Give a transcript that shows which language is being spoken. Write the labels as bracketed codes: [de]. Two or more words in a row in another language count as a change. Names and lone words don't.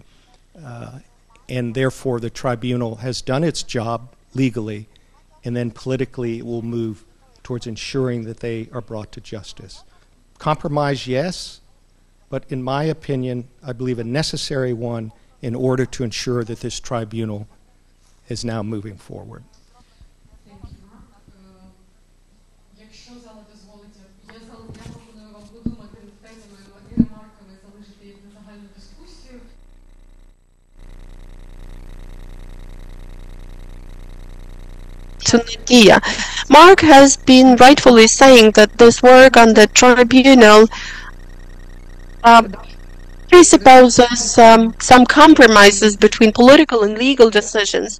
[en] And therefore, the tribunal has done its job legally, and then politically it will move towards ensuring that they are brought to justice. Compromise, yes, but in my opinion, I believe a necessary one in order to ensure that this tribunal is now moving forward. Thank you. [uk] Якщо зала дозволить, я пропоную вам подумати над тезами і ремарками, залишити їх на загальну дискусію. [en] To Nadia. Mark has been rightfully saying that this work on the tribunal presupposes some compromises between political and legal decisions.